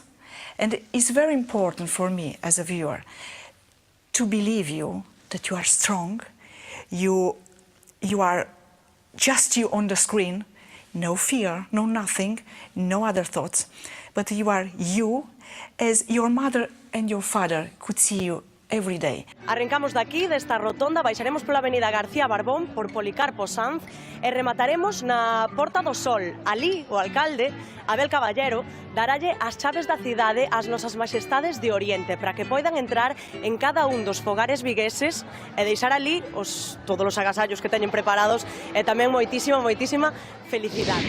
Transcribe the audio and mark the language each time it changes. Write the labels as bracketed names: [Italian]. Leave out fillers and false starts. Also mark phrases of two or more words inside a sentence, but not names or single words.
[English] And it's very important for me as a viewer to believe you, that you are strong, you are just you on the screen, no fear, no nothing, no other thoughts, but you are you as your mother and your father could see you every day. [Galician] Arrancamos de aquí, desta rotonda, baixaremos pola avenida García Barbón, por Policarpo Sanz, e remataremos na Porta do Sol. Ali, o alcalde, Abel Caballero, daralle as chaves da cidade ás nosas majestades de Oriente para que poidan entrar en cada un dos fogares vigueses e deixar ali todos os agasallos que teñen preparados e tamén moitísima felicidade.